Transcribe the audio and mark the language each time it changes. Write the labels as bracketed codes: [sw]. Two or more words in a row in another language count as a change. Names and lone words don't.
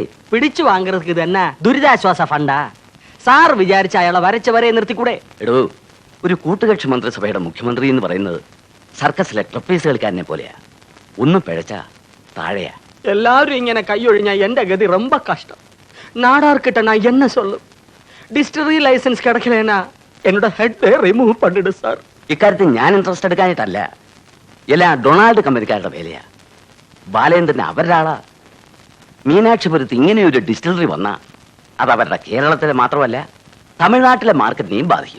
[ml] പിടിച്ചു വാങ്ങുന്നത് തന്നെ ദുരിതാശ്വാസ ഫണ്ടാ. സാർ വിചാരിച്ച അയാളെ വരച്ചവരെ നിർത്തിക്കൂടെ? എടോ, ഒരു കൂട്ടുകക്ഷി മന്ത്രിസഭയുടെ മുഖ്യമന്ത്രി എന്ന് പറയുന്നത് സർക്കസിലെ ട്രപ്പീസ് കളിക്കാരനെ പോലെയാ. ഒന്നും പിഴച്ച താഴെയാ. എല്ലാവരും ഇങ്ങനെ കൈയൊഴിഞ്ഞാ എന്റെ ഗതി ரொம்ப കഷ്ടം. [ta] നാടാർക്കിட்ட நான் என்ன சொல்லும்? [en] distillery license [ml] കിടക്കലേനാ എന്നോട് [en] head remove [ml] பண்ணிடு സാർ. ഇക്കാര്യത്തിൽ ഞാൻ ഇൻട്രസ്റ്റ് എടുക്കാനായിട്ടല്ല, എല്ലാം ഡൊണാൾഡ് കമ്പനിക്കാരുടെ വേലയാ. ബാലേന്ദ്രന് അവരുടെ ആളാ. മീനാക്ഷിപുരത്ത് ഇങ്ങനെയൊരു ഡിസ്റ്റിലറി വന്നാ അത് അവരുടെ കേരളത്തിലെ മാത്രമല്ല തമിഴ്നാട്ടിലെ മാർക്കറ്റിനെയും ബാധിക്കും.